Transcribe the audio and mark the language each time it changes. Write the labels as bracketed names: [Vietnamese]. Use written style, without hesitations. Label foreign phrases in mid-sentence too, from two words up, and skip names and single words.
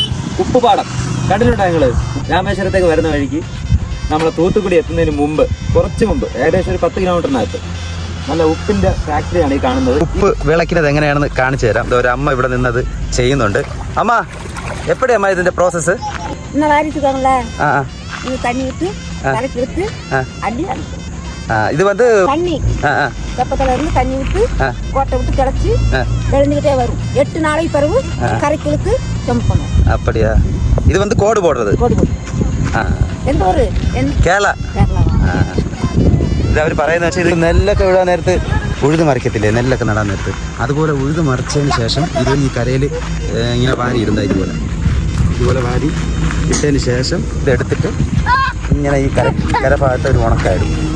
[Malayalam] ഉപ്പുപാടം കണ്ടിട്ടുണ്ടോ നിങ്ങൾ? രാമേശ്വരത്തേക്ക് വരുന്ന വഴിക്ക് നമ്മൾ തൂത്തുക്കുടി എത്തുന്നതിന് മുമ്പ്, കുറച്ച് മുമ്പ്, ഏകദേശം ഒരു 10 കിലോമീറ്ററിനകത്ത് നല്ല ഉപ്പിന്റെ ഫാക്ടറിയാണ് ഈ കാണുന്നത്. ഉപ്പ് വിളക്കുന്നത് എങ്ങനെയാണെന്ന് കാണിച്ചു തരാം. ഒരു അമ്മ ഇവിടെ നിന്നത് ചെയ്യുന്നുണ്ട്. അമ്മ എപ്പോഴാ അമ്മ ഇതിന്റെ പ്രോസസ്? [Tamil] இது வந்து தண்ணி வெப்பத்துல இருந்து தண்ணி விட்டு கோட்டை விட்டு கிளச்சி விழுந்துகிட்டே வரும். 8 நாளைக்கு பிறகு கரைக்கு இழுத்து ஜம்ப் பண்ணும். அப்படியா? இது வந்து கோடு போடுறது. கோடு போடு. எந்த ஊரு? [Malayalam] കേരള. ഇത് അവർ പറയുന്നത് വെച്ചാൽ ഇത് നെല്ലൊക്കെ വിടാൻ നേരത്ത് ഉഴുത് മറിക്കത്തില്ലേ, നെല്ലൊക്കെ നടാൻ നേരത്ത്, അതുപോലെ ഉഴുത് മറിച്ചതിന് ശേഷം ഇത് ഈ കരയിൽ ഇങ്ങനെ വാരി ഇടുന്ന ഇതുപോലെ വാരി ഇട്ടതിന് ശേഷം ഇതെടുത്തിട്ട് ഇങ്ങനെ ഈ കരഭാഗത്ത് ഒരു ഉണക്കായിടും.